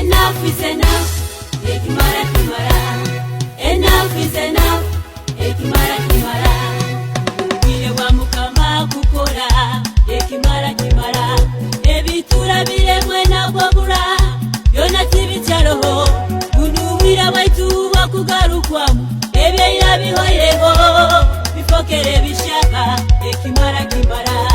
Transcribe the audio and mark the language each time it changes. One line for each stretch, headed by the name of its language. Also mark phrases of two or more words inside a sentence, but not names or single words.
English: Enough is enough,
Tooro: ekimara kimara.
English: Enough is enough,
Tooro: ekimara kimara. Ubwire bwa Mukama kukora, ekimara kimara. Ebitura biremwe nagwagura, byona tibicaroho. Buno ubwire bwaitu bwakugarukwamu, ebyeira bihoyeho, bifokere bishaka, ekimara kimara.